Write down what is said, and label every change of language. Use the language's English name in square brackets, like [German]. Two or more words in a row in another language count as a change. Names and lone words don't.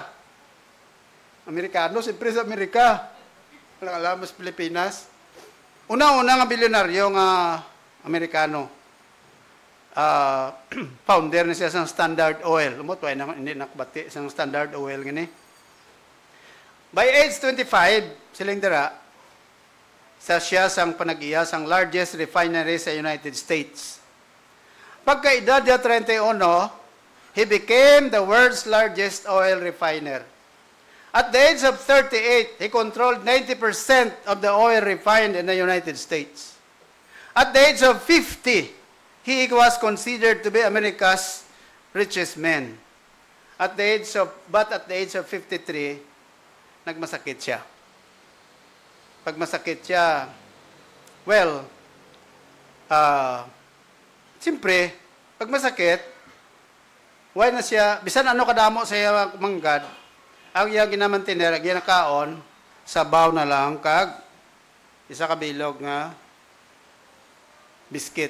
[Hiligaynon] Amerikano, siyempre sa Amerika. Walang alam, mas Pilipinas. Una-una nga bilyonaryo nga Amerikano. Founder na siya sa Standard Oil. Lumot, hindi nakabati sa Standard Oil. Gini. [English] By age 25, [Hiligaynon] siling dira, siya sang panag-iya sang [English] largest refinery [Hiligaynon] sa United States. Pagka-edad niya 31, [English] he became the world's largest oil refiner. At the age of 38, he controlled 90% of the oil refined in the United States. At the age of 50, he was considered to be America's richest man. But at the age of 53, [Hiligaynon] nagmasakit siya. Pag masakit siya, well, siyempre, pag masakit, why na siya, bisan ano kadamo sa iya manggad, ang iya ginamantiner, ginakaon, sabaw na lang, kag, isa kabilog nga, biskit.